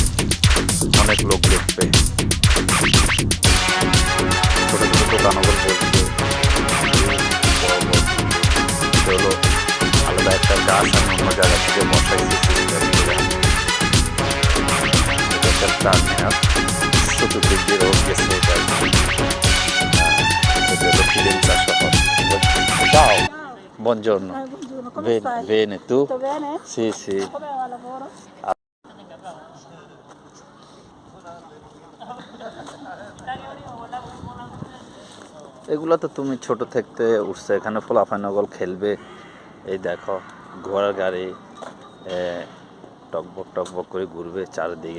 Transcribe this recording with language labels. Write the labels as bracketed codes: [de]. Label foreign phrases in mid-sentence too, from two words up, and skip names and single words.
[bn] অনেক লোক দেখবে, ছোটো ছোটো দোকানগুলো বসবে। হলো আলাদা একটা গাছ আমি অন্য জায়গা থেকে বসাইছি। চতুর্দিক দিয়ে রোড গেছে, এটা হলো Firenze শহর। [it] Ciao, buongiorno. Buongiorno, come Bene, stai? bene, tu? Tutto bene? Sì, sì. Come va il lavoro? [bn] এগুলো তো তুমি ছোট থাকতে উঠছে, এখানে ফলাফানগল খেলবে। এই দেখো ঘোড়ার গাড়ি টকবক টকবক করে ঘুরবে চারিদিকে।